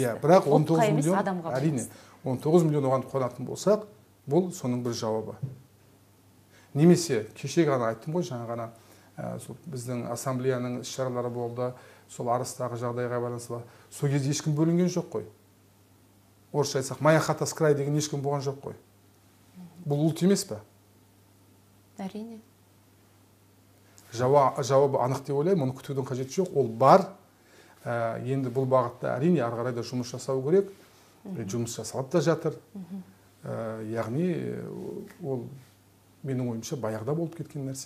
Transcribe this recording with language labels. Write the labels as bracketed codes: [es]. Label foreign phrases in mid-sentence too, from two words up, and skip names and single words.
[kk] Иә, бірақ 19 миллион, әрине, 19 миллион оған қуанатын болсақ, бұл соның бір жауабы. Немесе кеше ғана айттым ғой, жаңа ғана біздің ассамблеяның іс-шаралары болды, сол арыстағы жағдайға байланысты. Сол кезде ешкім бөлінген жоқ қой. Орысша айтсақ, [ru] моя хата с края [kk] деген ешкім болған жоқ қой. Бұл ұлт емес пе? Әрине. Жауабы анық деп ойлаймын, оны күтудің қажеті жоқ, ол бар. Енді бұл бағытта әрине ары қарай да жұмыс жасау керек. Жұмыс жасалып та жатыр. Яғни ол менің ойымша баяғыда болып кеткен нәрсе.